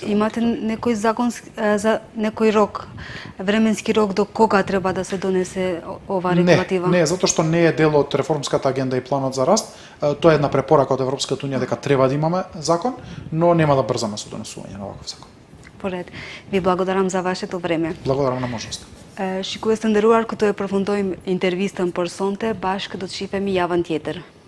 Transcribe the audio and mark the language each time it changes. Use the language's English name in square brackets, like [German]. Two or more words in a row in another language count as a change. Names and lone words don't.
[Macedonian] Имате некој законски за некој рок, временски рок до кога треба да се донесе ова регулатива? Не, затоа што не е дел од реформската агенда и планот за раст. Тоа е една препорака од Европската унија дека треба да имаме закон, но нема да брзаме со донесување на оваков закон. Поред. Ви благодарам за вашето време. Благодарам на можноста. [Albanian] Shikues të nderuar, këtu e përfundojmë intervistën për sonte bashkë do të shihemi javën tjetër.